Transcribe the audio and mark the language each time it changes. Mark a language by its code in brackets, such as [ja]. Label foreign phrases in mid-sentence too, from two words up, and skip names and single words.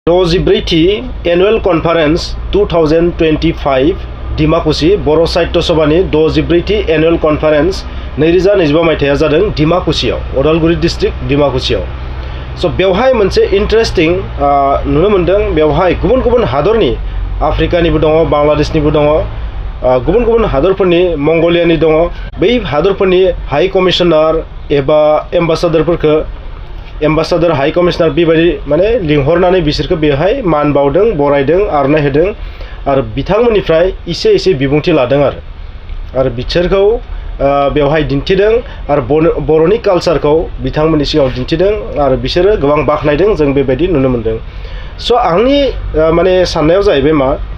[brx] 64 [en] Annual Conference [brx] 2025 Dimakuchi BODO SAHITYA SABHAनि 64 [en] Annual Conference [brx] 2025 मायथाइया जादों दिमाकुचियाव उदालगुरि डिस्ट्रिक्ट दिमाकुचियाव सो बेवहाय मोनसे इन्टारेस्टिं नुनो मोनदों बेवहाय गुबुन गुबुन हादरनि आफ्रिकानिबो दङ बांलादेशनिबो दङ गुबुन गुबुन हादरफोरनि मंगोलियानि दङ बै हादरफोरनि [en] High Commissioner [brx] एबा एम्बासाडरफोरखौ एम्बासाडर [en] High Commissioner [brx] बेबायदि माने लिंहरनानै बिसोरखौ बेवहाय मान बावदों बरायदों आरनाय होदों आरो बिथांमोननिफ्राय एसे बिबुंथि लादों आरो बिसोरखौ बेवहाय दिन्थिदों आरो बर'नि कालचारखौ बिथांमोननि सिगाङाव दिन्थिदों आरो बिसोरो गोबां बाख्नायदों जों बेबायदि नुनो मोनदों स' आंनि माने साननायाव जाहैबाय मा